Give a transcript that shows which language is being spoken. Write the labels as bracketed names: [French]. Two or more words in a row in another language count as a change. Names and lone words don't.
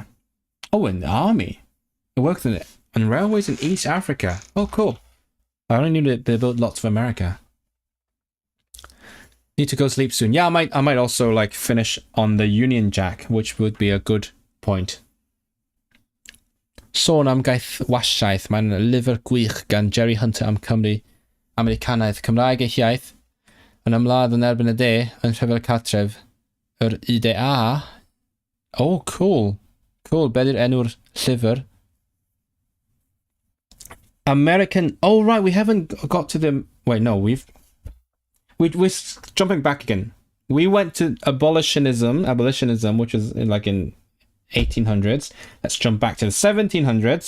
[English] Oh, in the army. It worked on railways in East Africa. Oh, cool. I only knew that they built lots for America. Need to go sleep soon. Yeah, I might also like finish on the Union Jack, which would be a good point. [Welsh] Sôn am gaethwasiaeth, mae'n lyfr gwych gan Jerry Hunter am Cymru, Americanaidd, Cymraeg eich iaith, yn ymladd yn erbyn y de, yn rhyfel cartref, yr IDA. [English] Oh, cool. Cool, [Welsh] be 'di'r enw'r llyfr? [English] American. Oh, right, we haven't got to the. Wait, no, we're jumping back again. We went to abolitionism, which was like in 1800s. Let's jump back to the 1700s.